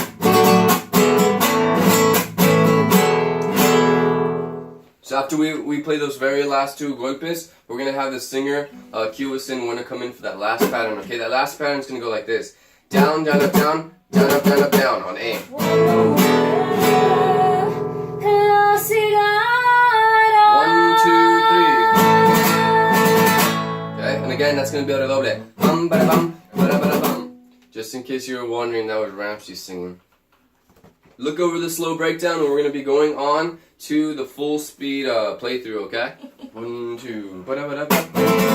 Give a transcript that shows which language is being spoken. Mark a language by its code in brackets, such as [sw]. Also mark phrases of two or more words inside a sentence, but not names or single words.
[en] So after we play those very last two golpes, we're gonna have the singer cue us in when to come in for that last pattern, okay? That last pattern is gonna go like this: down, down, up, down, down, up, down, up, down on A. 1, 2, 3. Okay, and again that's gonna be a doble. Bum, ba, bum, ba, ba, bum. Just in case you were wondering, that was Ramsey singing. Look over the slow breakdown, and we're gonna be going on to the full speed playthrough. Okay? 1, 2. Ba, ba, ba, ba, ba.